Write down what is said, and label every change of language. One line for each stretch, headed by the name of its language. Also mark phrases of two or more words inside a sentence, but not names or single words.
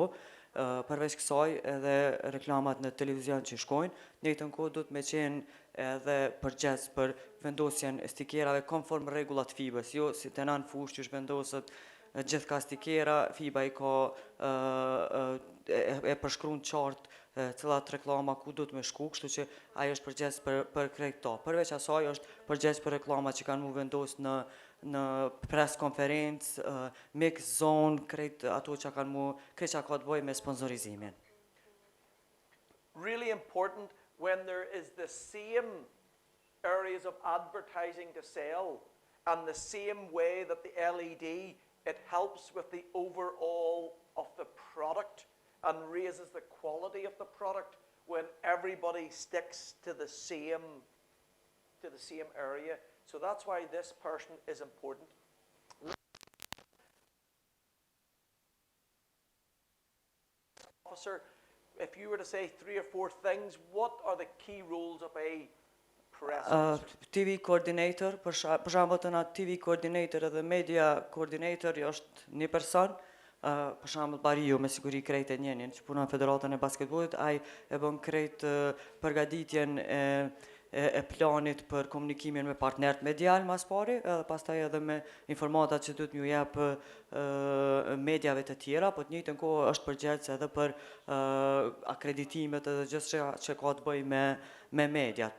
Albanian: Përveç kësaj edhe reklamat në televizion që shkojnë, në njëjtën kohë do të me qenë edhe përgjes për vendosjen e stikjerave konform rregullat FIBA-s, jo si të nanë fush që shvendoset gjithka stikjera, FIBA i ka e përshkruan qartë cilat reklama ku do të me shku, kështu që ajo është përgjes për krejt to. Përveç asaj është përgjes për reklamat që kanë mu vendos në
English: press conference, mix zone,
Albanian: krejt ato që kanë mu, krejt që ka të bëj me sponsorizimin.
English: Really important when there is the same areas of advertising to sell and the same way that the LED, it helps with the overall of the product and raises the quality of the product when everybody sticks to the same area. So that's why this person is important. Officer, if you were to say 3 or 4 things, what are the key roles of a press officer? TV coordinator,
Albanian: për shembull të na
English: TV coordinator
Albanian: edhe
English: media coordinator
Albanian: është një person. Për shembull Bariu me siguri krejt e njenin që punon në Federatën e Basketbollit, ai e bën krejt përgatitjen e planit për komunikimin me partnerët medial mas pari, edhe pastaj edhe me informatat që duhet m'ju jap mediave të tjera, po të njëjtën kohë është përgjegjës edhe për akreditimet edhe gjithçka që ka të bëjë me mediat.